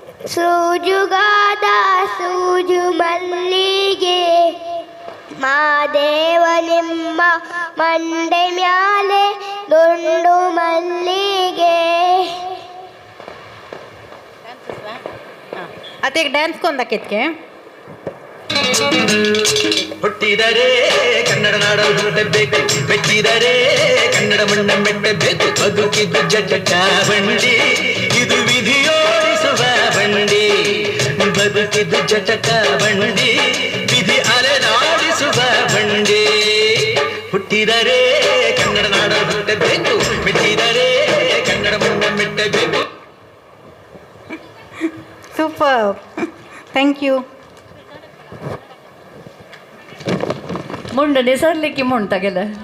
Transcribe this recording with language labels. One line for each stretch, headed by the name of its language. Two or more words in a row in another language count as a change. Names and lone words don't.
Kannada: ಸೂಜುಗಾದ ಸೂಜು ಮಲ್ಲಿಗೆ ಮಾದೇವ ನಿಮ್ಮ ಮಂಡೆ ಮ್ಯಾಲೆ ದುಂಡು ಮಲ್ಲಿಗೆ.
Marathi: आता एक डान्स कोण दाखवत
Kannada: ಹುಟ್ಟಿದರೆ ಕನ್ನಡ ನಾಡಲು ಹುಟ್ಟಬೇಕು, ಮೆಟ್ಟಿದರೆ ಕನ್ನಡ ಮಣ್ಣ ಮೆಟ್ಟಬೇಕು. ಬದುಕಿದ್ದು ಜಟ ಬಂಡಿ, ಇದು ವಿಧಿಯೋಡಿಸುವ ಬಂಡಿ. ಬದುಕಿದ್ದು ಜಟ ಬಂಡಿ, ವಿಧಿ ಅಲೆದಾಡಿಸುವ ಬಂಡಿ. ಹುಟ್ಟಿದರೆ ಕನ್ನಡ ನಾಡಲು ಹುಟ್ಟಬೇಕು, ಮೆಟ್ಟಿದರೆ ಕನ್ನಡ ಮಣ್ಣ ಮೆಟ್ಟಬೇಕು.
English: Super. Thank you.
Marathi: मुंड निसरली की म्हणता गेलं.